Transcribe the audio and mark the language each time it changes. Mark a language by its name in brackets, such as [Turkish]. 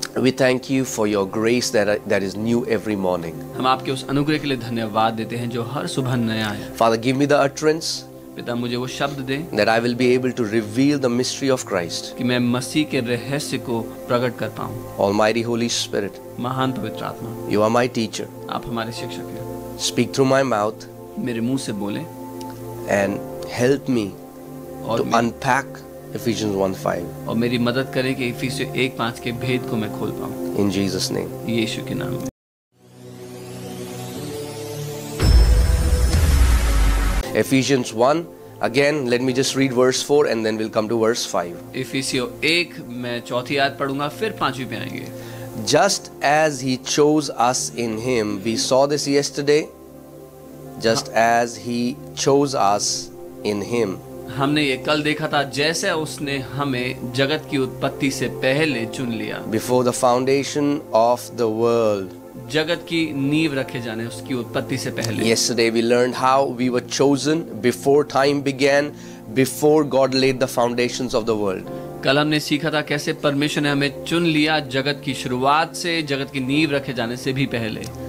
[English] we thank you for your grace that is new every morning. [Hindi] हम आपके उस अनुग्रह के लिए धन्यवाद देते हैं जो हर सुबह नया है। [English] Father, give me the utterance [Hindi] पिता, मुझे वो शब्द दें [English] that I will be able to reveal the mystery of Christ. [Hindi] कि मैं मसीह के रहस्य को प्रकट कर पाऊं। [English] Almighty Holy Spirit, [Hindi] महान पवित्र आत्मा, [English] you are my teacher. [Hindi] आप हमारे शिक्षक हैं। [English] Speak through my mouth [Hindi] मेरे मुंह से बोलें [English] and help me [Hindi] और [English] to unpack Ephesians 1:5 [Hindi] और मेरी मदद करें कि इफिसियों 1:5 के भेद को मैं खोल पाऊं। [English] in Jesus' name. [Hindi] यीशु के नाम में। [English] Ephesians 1, again let me just read verse 4 and then we'll come to verse 5. [Hindi] इफिसियों 1 मैं चौथी आयत पढ़ूंगा, फिर 5वीं पे आएंगे। [English] Just as he chose us in him, we saw this yesterday, just as he chose us in him. [Hindi] हमने ये कल देखा था, जैसे उसने हमें जगत की उत्पत्ति से पहले चुन लिया। [English] Before the foundation of the world. [Hindi] जगत की नींव रखे जाने, उसकी उत्पत्ति से पहले। [English] Yesterday we learned how we were chosen before time began, before God laid the foundations of the world. [Hindi] कल हमने सीखा था कैसे परमेश्वर ने हमें चुन लिया जगत की शुरुआत से, जगत की नींव रखे जाने से भी पहले।